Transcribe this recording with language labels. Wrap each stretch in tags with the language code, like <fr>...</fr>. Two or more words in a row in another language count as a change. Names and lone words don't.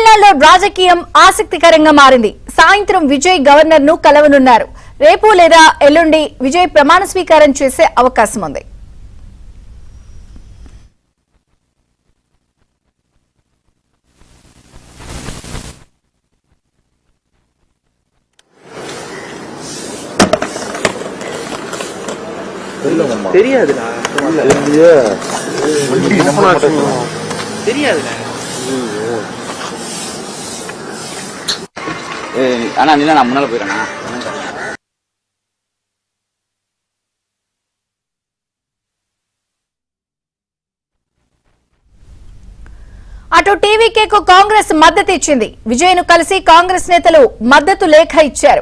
<te>రాజకీయం ఆసక్తికరంగా మారింది. సాయంత్రం విజయ్ గవర్నర్ ను కలవనున్నారు. రేపు లేదా ఎల్లుండి విజయ్ ప్రమాణ స్వీకారం చేసే అవకాశం ఉంది.</te> <ta>தெரியாதுடா தெரியாதுடா அண்ணா இல்ல நான் முன்னால போயிடுறேண்ணா.</ta> <te>అటు టీవీకేకు కాంగ్రెస్ మద్దతు ఇచ్చింది. విజయ్ ను కలిసి కాంగ్రెస్ నేతలు మద్దతు లేఖ ఇచ్చారు.</te>